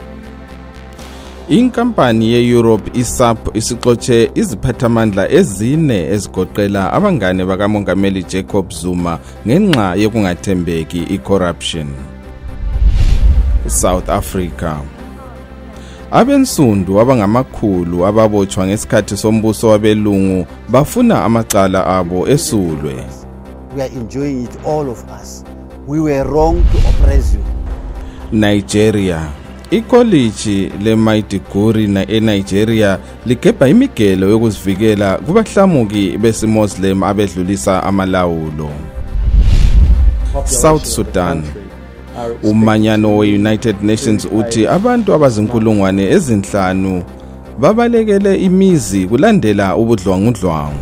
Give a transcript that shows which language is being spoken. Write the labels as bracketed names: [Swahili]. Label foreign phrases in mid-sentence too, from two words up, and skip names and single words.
[Zulu] Inkampani ye-Europe iSAP isixoxe iziphathamandla ezine ezigoqela abangane bakamongameli Jacob Zuma ngenxa yokungathembeki i-corruption. South Africa. Abensundu abangamakhulu ababotshwa ngesikhathi sombuso wabelungu bafuna amacala abo esulwe. [English] We are enjoying it, all of us. We were wrong to oppress you. [Zulu] Nigeria. Ikoliji leMaiduguri eNigeria ligebha imigelo yokuzivikela kubahlamuki besiMuslim abedlulisa amalawulo. South Sudan. Umanyano we-United Nations uthi abantu abazinkulungwane ezinhlanu babalekele imizi kulandela ubudlwangudlwangu.